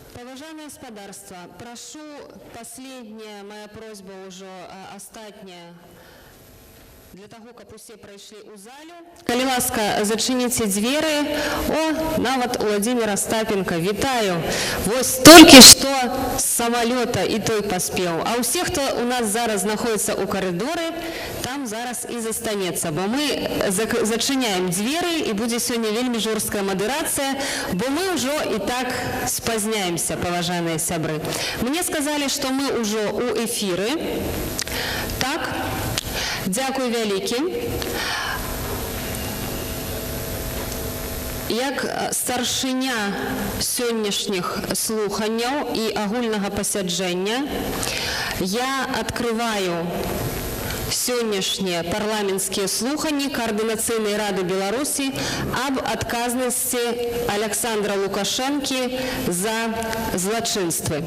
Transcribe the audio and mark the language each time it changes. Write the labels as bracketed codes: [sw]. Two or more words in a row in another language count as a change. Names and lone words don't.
[ru] Уважаемое господарство, прошу, последняя моя просьба уже остатняя, для того, как усе пройшли у залю. [be] Калі ласка, [ru] зачините двери. О, нават Владимир Остапенко, витаю. Вот только что с самолета и той поспел. А у всех, кто у нас зараз находится у коридоре, там зараз и застанется. Бо мы зачиняем двери, и будет сегодня [be] вельми жорсткая [ru] модерация, бо мы уже и так споздняемся, поважанные сябры. Мне сказали, что мы уже у эфиры. Так? [be] Дякую вялікі. Як старшыня сённяшніх слуханняў і агульнага пасяджэння я открываю сённяшнія парламенцкія слуханні Координацыйнай рады Беларусі аб адказнасці Александра Лукашэнкі за злачынствы.